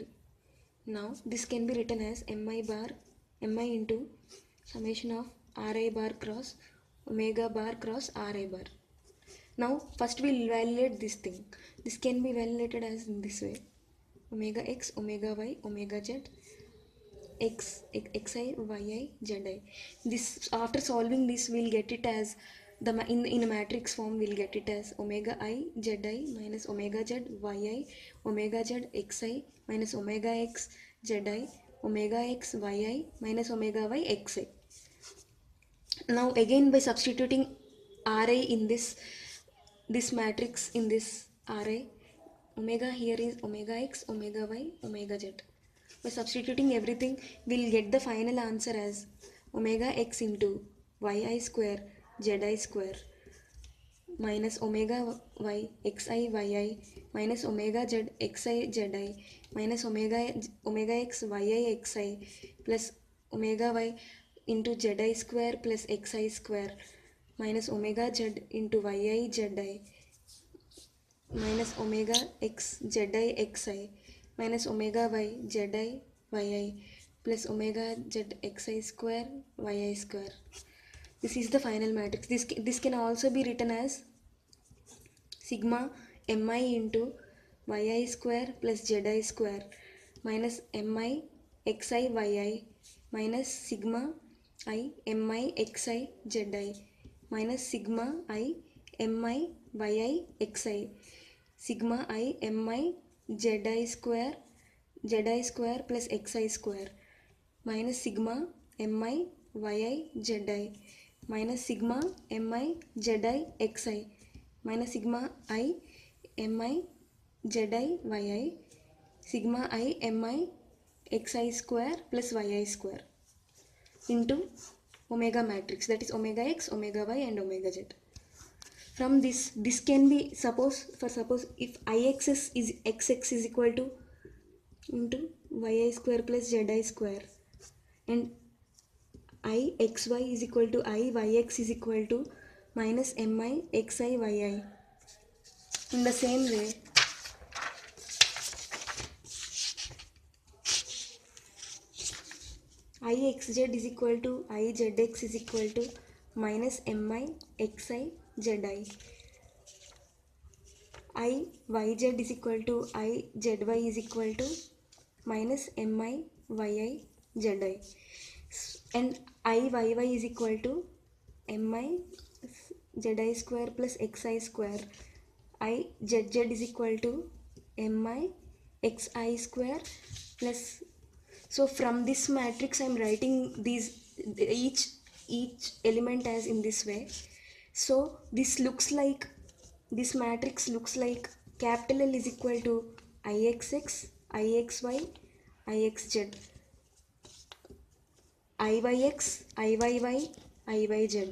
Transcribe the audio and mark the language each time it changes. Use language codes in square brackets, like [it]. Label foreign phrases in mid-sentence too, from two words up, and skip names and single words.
[en] Now this can be written as mi into summation of Ri bar cross omega bar cross Ri bar. Now first we'll evaluate this thing. This can be evaluated as in this way: omega x, omega y, omega z, xi, yi, zi. This, after solving this, we'll get it as in a matrix form. We'll get it as omega I zi minus omega z yi, omega z xi minus omega x zi, omega x yi minus omega y xi. Now again, by substituting Ri in this matrix, in this Ri, omega here is omega x, omega y, omega z. By substituting everything, we'll get the final answer as omega x into yi square zi square minus omega y xi yi minus omega z xi zi minus omega x yi xi plus omega y into zi square plus xi square minus omega z into yi zi minus omega x zi xi minus omega y zi yi plus omega z xi square yi square. This is the final matrix. This can also be written as sigma mi into yi square plus zi square minus mi xi yi minus sigma I mi xi zi minus sigma I mi yi xi sigma I mi zi square plus xi square minus sigma mi yi zi minus sigma mi zi xi minus sigma I mi zi yi sigma I mi xi square plus yi square into omega matrix, that is omega x, omega y and omega z. From this can be, suppose if ix is xx is equal to into yi square plus zi square and ixy is equal to yx is equal to minus mi xi yi. In the same way, ixz is equal to izx is equal to minus mi xi zi. Iyz is equal to izy is equal to minus mi yi zi, and iyy is equal to mi zi square plus xi square. Izz is equal to mi xi square plus. So from this matrix, I am writing these each element as in this way. So this matrix looks like capital L is equal to ixx, ixy, ixz, iyx, iyy, iyz.